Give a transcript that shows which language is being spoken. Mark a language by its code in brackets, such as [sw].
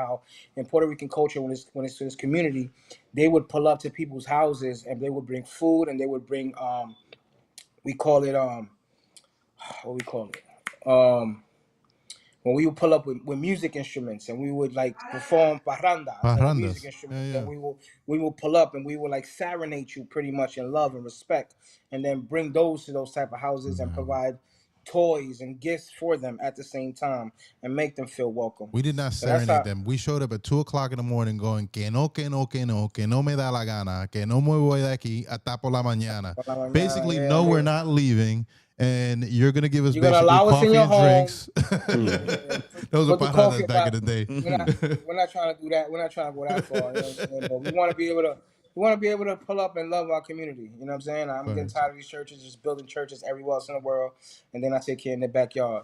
[en] How in Puerto Rican culture, when it's to this community, they would pull up to people's houses and they would bring food, and they would bring we call it what we call it when we would pull up with music instruments, and we would like perform parrandas, like music instruments, Yeah. and we will pull up and we will like serenade you pretty much in love and respect, and then bring those to those type of houses and provide toys and gifts for them at the same time and make them feel welcome. We did not serenade them. [es] We showed up at 2:00 in the morning going, que no me da la gana, que no me voy de aquí hasta por la mañana. [en] Basically, no, we're not leaving. And you're going to give us basically coffee and drinks. Those are parrandas back in the day. We're not trying to do that. We're not trying to go that far. You know what I'm saying? But we want to be able to pull up and love our community. You know what I'm saying? I'm getting tired of these churches just building churches everywhere else in the world, and then I take care in their backyard.